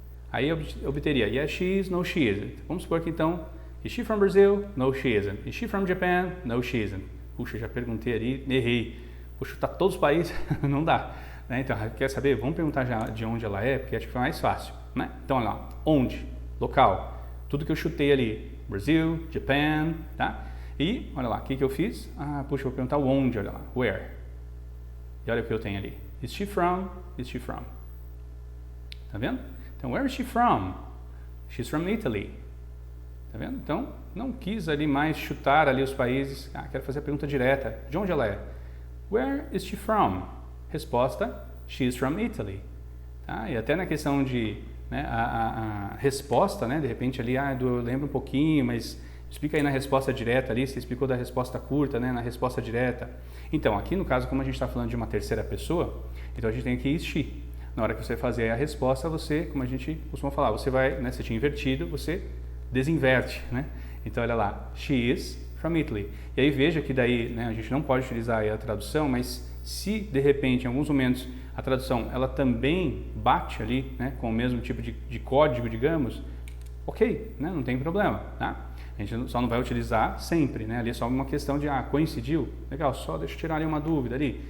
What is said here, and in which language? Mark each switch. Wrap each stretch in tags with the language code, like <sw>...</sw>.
<pt>Aí eu obteria</pt> <en>yes she is, no she isn't.</en> <pt>Vamos supor que então,</pt> <en>is she from Brazil? No she isn't. Is she from Japan? No she isn't.</en> <pt>Puxa, já perguntei ali, errei. Vou chutar todos os países, não dá. Né? Então, quer saber? Vamos perguntar já de onde ela é, porque acho que foi mais fácil. Né? Então, olha lá, onde? Local. Tudo que eu chutei ali, Brasil, Japan, tá? E, olha lá, o que eu fiz? Puxa, vou perguntar o onde, olha lá, where? E olha o que eu tenho ali.</pt> <en>Is she from? Is she from?</en> <pt>Tá vendo? Então,</pt> <en>where is she from? She's from Italy. Tá vendo?</en> <pt>Então, não quis ali mais chutar ali os países. Quero fazer a pergunta direta. De onde ela é?</pt> <en>Where is she from?</en> <pt>Resposta,</pt> <en>she's from Italy.</en> <pt>Tá? E até na questão de, né, a resposta, né, de repente ali, eu lembro um pouquinho, mas explica aí na resposta direta ali, você explicou da resposta curta, né, na resposta direta. Então, aqui no caso, como a gente está falando de uma terceira pessoa, então a gente tem aqui</pt> <en>is she.</en> <pt>Na hora que você fazer a resposta, você, como a gente costuma falar, você vai, né, você tinha invertido, você desinverte, né? Então, olha lá,</pt> <en>she is from Italy.</en> <pt>E aí veja que daí, né, a gente não pode utilizar aí a tradução, mas se de repente, em alguns momentos, a tradução ela também bate ali, né, com o mesmo tipo de código, digamos, ok, né, não tem problema, tá? A gente só não vai utilizar sempre, né? Ali é só uma questão de, coincidiu, legal, só deixa eu tirar ali uma dúvida ali.</pt>